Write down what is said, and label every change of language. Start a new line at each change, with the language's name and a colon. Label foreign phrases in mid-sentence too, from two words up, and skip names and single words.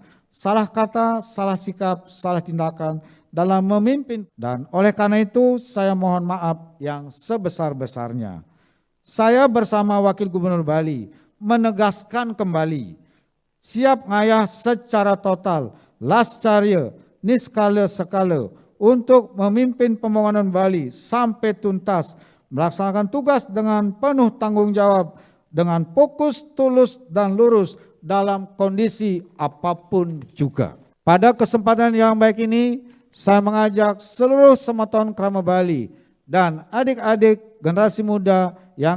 Indonesian: Salah kata, salah sikap, salah tindakan dalam memimpin. Dan oleh karena itu saya mohon maaf yang sebesar-besarnya. Saya bersama Wakil Gubernur Bali menegaskan kembali siap ngayah secara total, lascarya, niskala sekala untuk memimpin pembangunan Bali sampai tuntas, melaksanakan tugas dengan penuh tanggung jawab, dengan fokus, tulus, dan lurus dalam kondisi apapun juga. Pada kesempatan yang baik ini, saya mengajak seluruh semeton Krama Bali dan adik-adik generasi muda yang